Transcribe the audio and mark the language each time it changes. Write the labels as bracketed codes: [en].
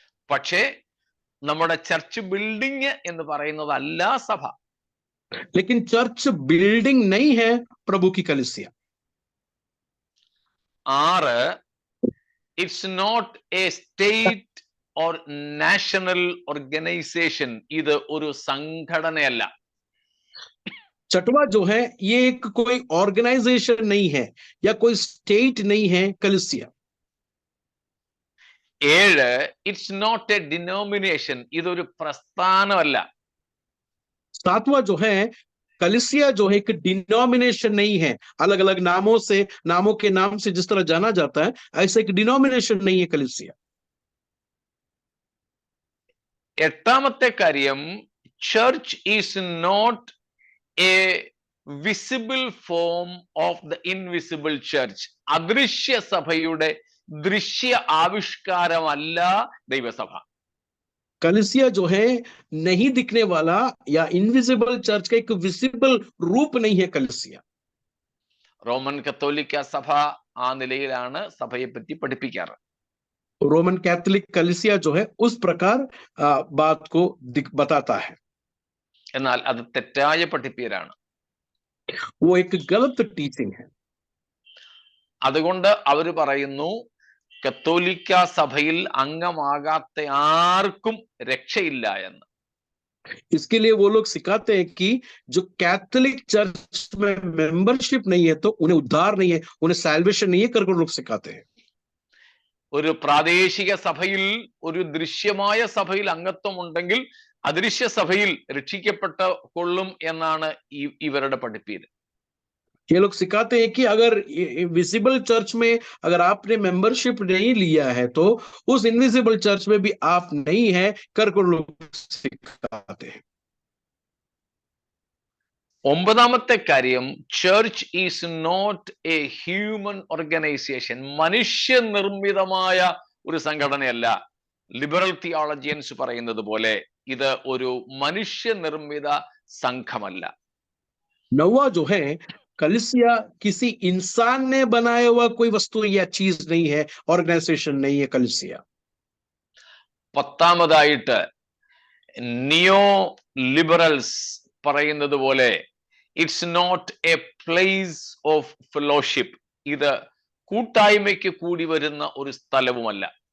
[ml] പക്ഷേ നമ്മുടെ church building എന്ന് പറയുന്നതല്ല സഭ. [hi] लेकिन चर्च बिल्डिंग नहीं है प्रभु की कलीसिया. [en] ആറ്, it's not a state or national organisation. [ml] ഇത് ഒരു സംഘടനയല്ല. [hi] छठवां जो है ये एक कोई ऑर्गेनाइजेशन नहीं है या कोई स्टेट नहीं है कलीसिया. [en] ഏഴ്, it's not a denomination. [ml] ഇതൊരു പ്രസ്ഥാനമല്ല. [hi] सातवां जो है कलीसिया जो है एक डिनोमिनेशन नहीं है. अलग अलग नामों के नाम से जिस तरह जाना जाता है, ऐसा एक डिनोमिनेशन नहीं है कलीसिया. [ml] എട്ടാമത്തെ കാര്യം, [en] Church is not a visible form of the invisible church. [ml] അദൃശ്യ സഭയുടെ ദൃശ്യ ആവിഷ്കാരമല്ല ദൈവസഭ. [hi] कलीसिया जो है नहीं दिखने वाला या इनविजिबल चर्च का एक विजिबल रूप नहीं है कलीसिया. [ml] റോമൻ കത്തോലിക്ക സഭ ആ നിലയിലാണ് സഭയെ പറ്റി പഠിപ്പിക്കാറ്. [hi] रोमन कैथोलिक कलीसिया जो है उस प्रकार बात को बताता है. [ml] എന്നാൽ അത് തെറ്റായ പഠിപ്പീരാണ്. [hi] वो एक गलत टीचिंग है. [ml] അതുകൊണ്ട് അവര് പറയുന്നു, കത്തോലിക്ക സഭയിൽ അംഗമാകാത്ത ആർക്കും രക്ഷയില്ല എന്ന്. [hi] इसके लिए वो लोग सिखाते हैं कि जो कैथोलिक चर्च में मेंबरशिप नहीं है तो उन्हें उद्धार नहीं है, उन्हें सैल्वेशन नहीं है करके लोग सिखाते हैं. [ml] ഒരു പ്രാദേശിക സഭയിൽ, ഒരു ദൃശ്യമായ സഭയിൽ അംഗത്വം ഉണ്ടെങ്കിൽ അദൃശ്യ സഭയിൽ രക്ഷിക്കപ്പെട്ട കൊള്ളും എന്നാണ് ഇവരുടെ പഠിപ്പീര്. [hi] ये लोग सिखाते हैं कि अगर विजिबल चर्च में अगर आपने मेंबरशिप नहीं लिया है तो उस इनविजिबल चर्च में भी आप नहीं है करके लोग सिखाते हैं. [ml] ഒമ്പതാമത്തെ കാര്യം, [en] Church is not a human organisation. [ml] മനുഷ്യനിർമ്മിതമായ ഒരു സംഘടനയല്ല. ലിബറൽ തിയോളജിയൻസ് പറയുന്നത് പോലെ ഇത് ഒരു മനുഷ്യനിർമ്മിത സംഘമല്ല. [hi] नौवा जो है, कलीसिया किसी इंसान ने बनाया हुआ कोई वस्तु या चीज नहीं है, ऑर्गेनाइजेशन नहीं है कलीसिया. [ml] പത്താമതായിട്ട് നിയോ ലിബറൽസ് പറയുന്നത് പോലെ [en] It's not a place of fellowship. [ml] ഇത് കൂട്ടായ്മയ്ക്ക് കൂടി വരുന്ന ഒരു സ്ഥലവുമല്ല.